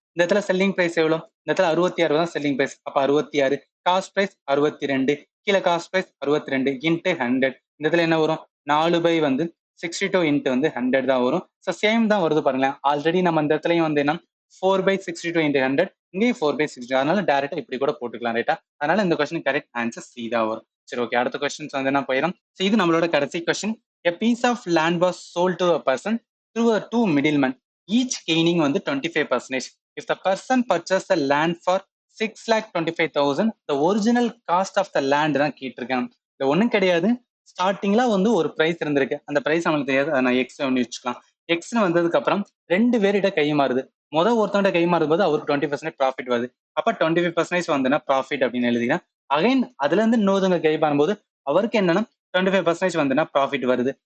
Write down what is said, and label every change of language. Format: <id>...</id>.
<ta>இந்த இடத்துல selling price எவ்வளோ? இந்த இடத்துல 66 தான் செல்லிங் பிரைஸ். அப்ப 66, காஸ்ட் பிரைஸ் 62, கீழே காஸ்ட் பிரைஸ் 62 இன்ட்டு 100. இந்த இடத்துல என்ன வரும்? 4 வந்து 62 இன்ட்டு வந்து 100 தான் வரும். ஸோ சேம் தான் வருது பாருங்களேன். ஆல்ரெடி நம்ம இந்த இடத்துலயும் வந்து என்ன 4/62 இன்ட்டு 100, இங்கேயும் 4/62. அதனால டேரக்டா இப்படி கூட போட்டுக்கலாம். ரைட்டா? அதனால இந்த கொஸ்டின் கரெக்ட் ஆன்சர் சி தான் வரும். சரி, ஓகே, அடுத்த கொஸ்டின்ஸ் வந்து என்ன போயிடும். ஸோ இது நம்மளோட கடைசி question.</ta> <en>A piece of land was sold to a person through a two middlemen, each gaining வந்து 25%. If the person purchased the land for 6,25,000, the original cost of the land</en> <ta>தான் கேட்டிருக்கேன். இது ஒன்றும் கிடையாது. ஸ்டார்டிங்ல வந்து ஒரு பிரைஸ் இருந்திருக்கு. அந்த பிரைஸ் நம்மளுக்கு தெரியாது. அதை நான் எக்ஸ் வச்சுக்கலாம். எக்ஸ்னு வந்ததுக்கு அப்புறம் 2 பேர்கிட்ட கை மாறுது. ஒருத்தவங்க கை மாறும் போது அவருக்கு 20% ப்ராஃபிட் வருது. அப்ப 25% வந்துன்னா ப்ராஃபிட் அப்படின்னு எழுதிக்கிறேன். அகைன் அதுல இருந்து இன்னொருத்தவங்க கை மாறும்போது அவருக்கு என்னன்னா 25% வந்துன்னா ப்ராஃபிட் வருது.</ta>